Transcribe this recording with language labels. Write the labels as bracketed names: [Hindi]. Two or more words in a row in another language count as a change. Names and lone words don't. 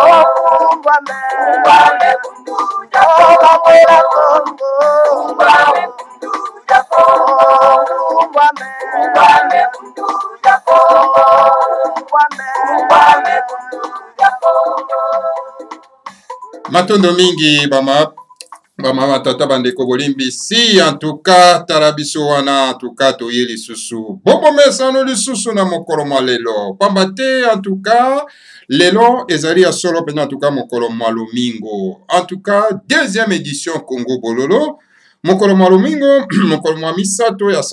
[Kongo] Ungwame bundu ya Kongo. Ungwame bundu ya Kongo. Ungwame bundu ya Kongo. Ungwame bundu ya Kongo. [Lingala] Matondo mingi bama batata bandeko bolimbi si [French] en tout cas [Lingala] tarabiso wana [French] en tout cas [Lingala] toyeli susu bobo mesano lisusu na mokolo mwa lelo pamba te [French] en tout cas [Lingala] lelo ezali ya solo pena [French] en tout cas [Lingala] mokolo mwa lomingo [French] en tout cas deuxième édition [Lingala] Congo Bololo mokolo mwa lomingo mokolo mwa misato ya